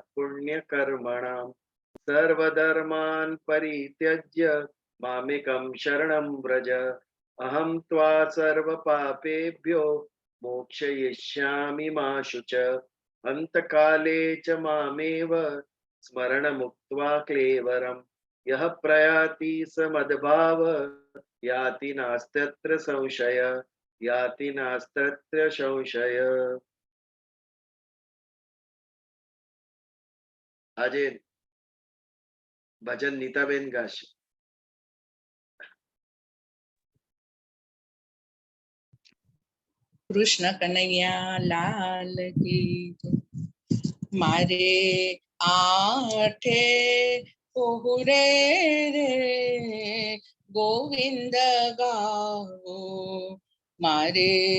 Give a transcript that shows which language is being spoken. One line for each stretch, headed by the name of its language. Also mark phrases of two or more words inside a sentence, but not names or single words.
Sanskrit: पुण्यकर्मणां सर्वधर्मान् परित्यज्य मामेकं शरणं व्रज अहं त्वा सर्वपापेभ्यो मोक्षयिष्यामि मा शुच अंतकाले च मामेव स्मरणमुक्त्वा क्लेवरम् यः प्रयाति स मद्भाव याति नास्त्यत्र संशय याति नास्त्यत्र संशय।
Gujarati: આજે ભજન નીતાબેન ગાશે. કૃષ્ણ કનૈયા લાલ की મારે આઠે પોહરે રે ગોવિંદ ગાવો મારે